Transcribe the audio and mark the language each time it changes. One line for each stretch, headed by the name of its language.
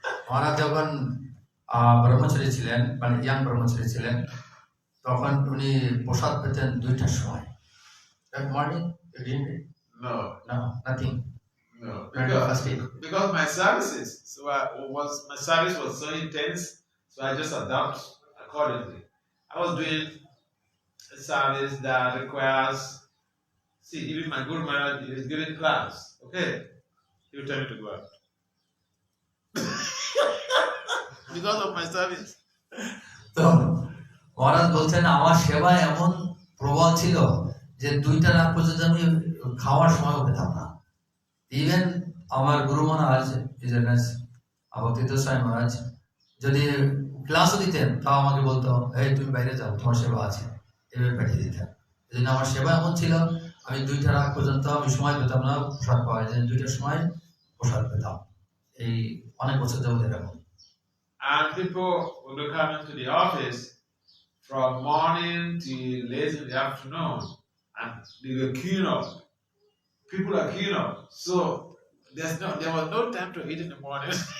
Bangla: মহারাজ যখন ব্রহ্মচারী ছিলেন, মানে ইয়াং ব্রহ্মচারী ছিলেন, তখন উনি প্রসাদ পেতেন 2টার সময়।
English: That morning, you didn't eat? No, No, nothing. no, Very fasting. because my services, my service was so intense, so I just adapt accordingly. I was doing a service that requires, see, even my Guru Maharaj is giving class, okay? He will tell me to go out. Because of my service.
Bangla: তো মহারাজ বলছেন আমার সেবা এমন প্রবল ছিল যে 2টা রাত পর্যন্ত আমি খাওয়ার সময় পেতাম না। ইভেন আমার গুরু মহারাজ ভক্তি স্বামী মহারাজ যদি ক্লাসও দিতেন তাও আমাকে বলতো, এই তুমি বাইরে যাও, তোমার সেবা আছে, এভাবে পাঠিয়ে দিতেন। এই জন্য আমার সেবা এমন ছিল, আমি 2টা রাত পর্যন্ত আমি সময় পেতাম না প্রসাদ পাওয়া যায়, 2টার সময় প্রসাদ পেতাম। এই অনেক বছর যাবত এরকম।
English: And people will be coming to the office from morning till late in the afternoon, and they will queuing up. People are queuing up, so there was no time to eat in the morning.